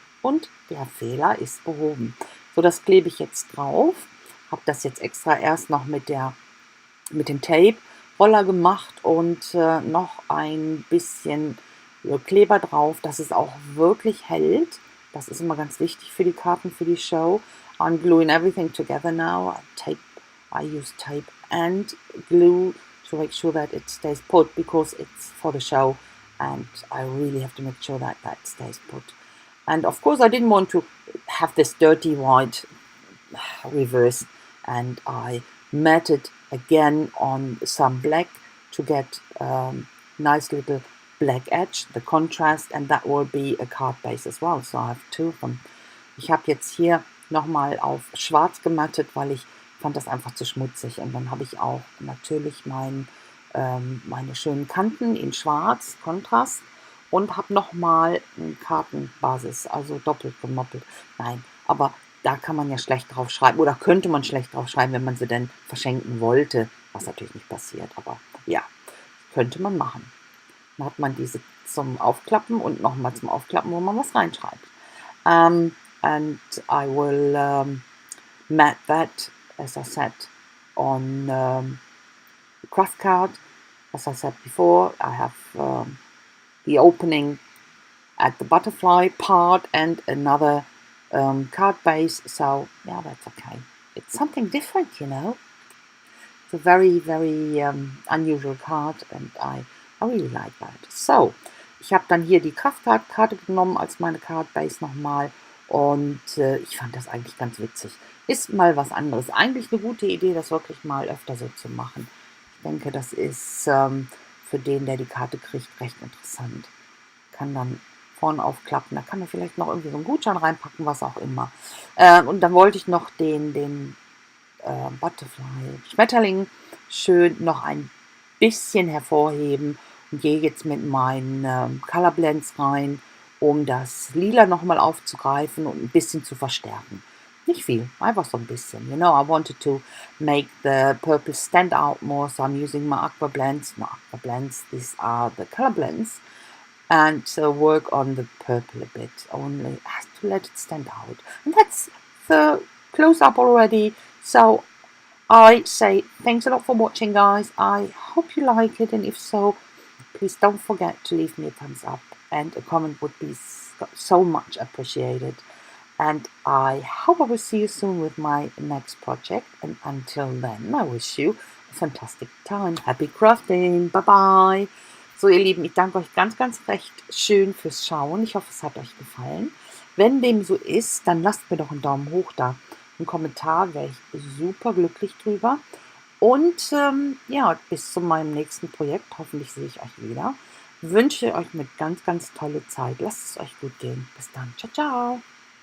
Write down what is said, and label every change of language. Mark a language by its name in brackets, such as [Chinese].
[German] Und der Fehler ist behoben. So, das klebe ich jetzt drauf. Habe das jetzt extra erst noch mit dem Tape-Roller gemacht und noch ein bisschen Kleber drauf, dass es auch wirklich hält. Das ist immer ganz wichtig für die Karten, für die Show. [English] I'm gluing everything together now. I use tape and glue to make sure that it stays put, because it's for the show and I really have to make sure that that stays put. And of course I didn't want to have this dirty white reverse, and I matted again on some black to get nice little black edge, the contrast, and that will be a card base as well. So I have two of them. [German] Ich habe jetzt hier nochmal auf schwarz gemattet, weil ich fand das einfach zu schmutzig. Und dann habe ich auch natürlich meine schönen Kanten in schwarz, Kontrast, und habe nochmal eine Kartenbasis, also doppelt gemoppelt. Nein, aber da kann man ja schlecht drauf schreiben oder könnte man schlecht drauf schreiben, wenn man sie denn verschenken wollte, was natürlich nicht passiert, aber ja, könnte man machen. Dann hat man diese zum Aufklappen und nochmal zum Aufklappen, wo man was reinschreibt. [English] And I will mat that, as I said, on craft card. As I said before, I have the opening at the butterfly part and another card base, so yeah, that's okay. It's something different, you know. It's a very, very unusual card and I really like that. [German] So, ich habe dann hier die Kraftkarte genommen als meine Card Base nochmal und ich fand das eigentlich ganz witzig. Ist mal was anderes. Eigentlich eine gute Idee, das wirklich mal öfter so zu machen. Ich denke, das ist für den, der die Karte kriegt, recht interessant. Kann dann vorne aufklappen, da kann man vielleicht noch irgendwie so einen Gutschein reinpacken, was auch immer. Und dann wollte ich noch den Butterfly, Schmetterling, schön noch ein bisschen hervorheben und gehe jetzt mit meinen Color Blends rein, um das Lila nochmal aufzugreifen und ein bisschen zu verstärken. Nicht viel, einfach so ein bisschen. [English] You know, I wanted to make the purple stand out more, so I'm using my aqua blends. No, aqua blends, these are the color blends. And work on the purple a bit, only to let it stand out. And that's the close-up already. So I say thanks a lot for watching, guys. I hope you like it, and if so, please don't forget to leave me a thumbs up, and a comment would be so much appreciated. And I hope I will see you soon with my next project, and until then, I wish you a fantastic time. Happy crafting. Bye bye. [German] So, ihr Lieben, ich danke euch ganz, ganz recht schön fürs Schauen. Ich hoffe, es hat euch gefallen. Wenn dem so ist, dann lasst mir doch einen Daumen hoch da. Einen Kommentar, wäre ich super glücklich drüber. Und ja, bis zu meinem nächsten Projekt, hoffentlich sehe ich euch wieder. Wünsche euch eine ganz, ganz tolle Zeit. Lasst es euch gut gehen. Bis dann. Ciao, ciao.